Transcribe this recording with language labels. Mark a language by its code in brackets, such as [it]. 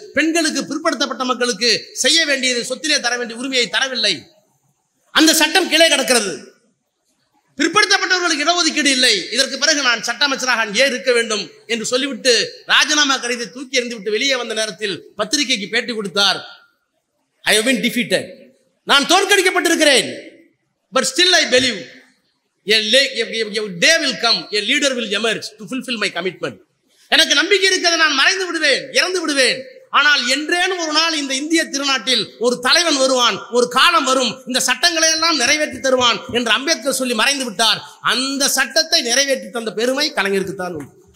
[ta] பெண்களுக்கு, பிற்படுத்தப்பட்ட மக்களுக்கு செய்ய வேண்டியது, சொத்திலே தர வேண்டிய உரிமையை தரவில்லை. அந்த சட்டம் கீழே கிடக்கிறது. பிற்படுத்தப்பட்டவர்களுக்கு இடஒதுக்கீடு இல்லை. இதற்கு பிறகு நான் சட்ட அமைச்சராக ஏன் இருக்க வேண்டும் என்று சொல்லிவிட்டு ராஜினாமா கடிதத்தை தூக்கி எறிந்துவிட்டு வெளியே வந்த நேரத்தில் பத்திரிகைக்கு பேட்டி கொடுத்தார். [en] I have been defeated. [ta] நான் தோற்கடிக்கப்பட்டிருக்கிறேன். [en] But still I believe a day will come, a leader will emerge to fulfill my commitment. [ta] எனக்கு நம்பிக்கை இருக்கிறது, நான் மறைந்து விடுவேன், இறந்து விடுவேன். ஆனால் என்றேனும் ஒரு நாள் இந்த இந்திய திருநாட்டில் ஒரு தலைவன் வருவான், ஒரு காலம் வரும், இந்த சட்டங்களை எல்லாம் நிறைவேற்றி தருவான் என்று அம்பேத்கர் சொல்லி மறைந்து விட்டார். அந்த சட்டத்தை நிறைவேற்றி தந்த பெருமை கலைஞருக்குத்தான் உண்டு.